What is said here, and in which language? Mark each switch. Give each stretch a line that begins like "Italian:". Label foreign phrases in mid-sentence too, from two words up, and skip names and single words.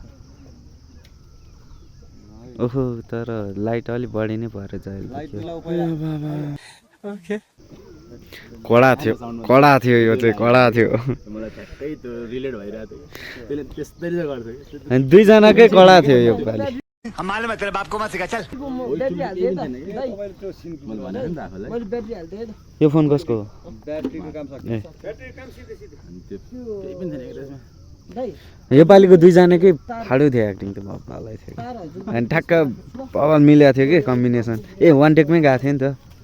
Nepali: ओहो तर लाइट अलिक बढी नै भएर जायो। कडा थियो यो चाहिँ कडा थियो। मलाई ठ्याक्कै त्यो रिलेट भइरहेको थियो त्यसले त्यस्तरी चाहिँ गर्थ्यो। अनि दुईजनाकै कडा थियो यो पालि।
Hindi: हम मालूम है तेरे बाप को मत सिखा चल।
Nepali: ब्याट्री हाल्दिएँ त दाइ, मैले भनेको नि त आफूलाई मैले ब्याट्री हाल्दिएँ त। यो फोन कसको हो? ब्याट्रीको काम सक्छ। ए अनि त्यो केही पनि थिएन कि त्यसमा। दाइ योपालिको दुईजनाकै फाडो थियो एक्टिङ त भलै थियो। तार हजुर अनि ठ्याक्क बबल मिलेको थियो कि कम्बिनेसन। ए
English: one take
Nepali: गएको थियो नि त।